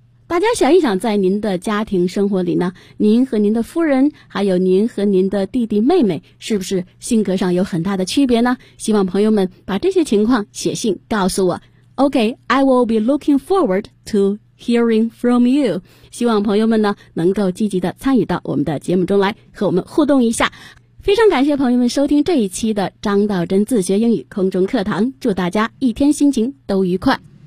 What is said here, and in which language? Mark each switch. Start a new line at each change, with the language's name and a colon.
Chinese: 大家想一想，在您的家庭生活里呢，您和您的夫人，还有您和您的弟弟妹妹，是不是性格上有很大的区别呢？希望朋友们把这些情况写信告诉我。
English: Okay, I will be looking forward to hearing from you.
Chinese: 希望朋友们呢，能够积极的参与到我们的节目中来，和我们互动一下。非常感谢朋友们收听这一期的张道真自学英语空中课堂，祝大家一天心情都愉快。